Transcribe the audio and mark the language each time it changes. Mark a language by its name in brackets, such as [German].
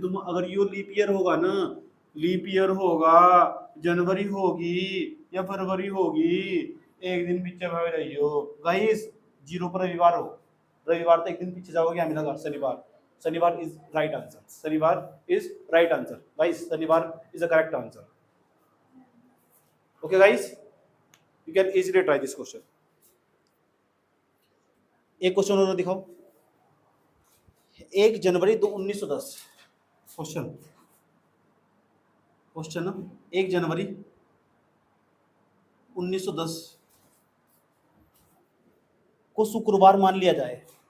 [Hindi] तुम अगर ये लीप ईयर होगा ना, लीप ईयर होगा, जनवरी होगी या फरवरी होगी, एक दिन पीछे भाग जाइयो गाइस। 0 पर रविवार हो, रविवार तो एक दिन पीछे जाओगे, क्या मिलेगा? शनिवार [English] Is right answer. Guys शनिवार is the correct answer. Okay guys, you can easily try this question। [Hindi] एक क्वेश्चन और दिखाओ। 1 जनवरी 1910 क्वेश्चन 1 जनवरी 1910 को शुक्रवार मान लिया जाए।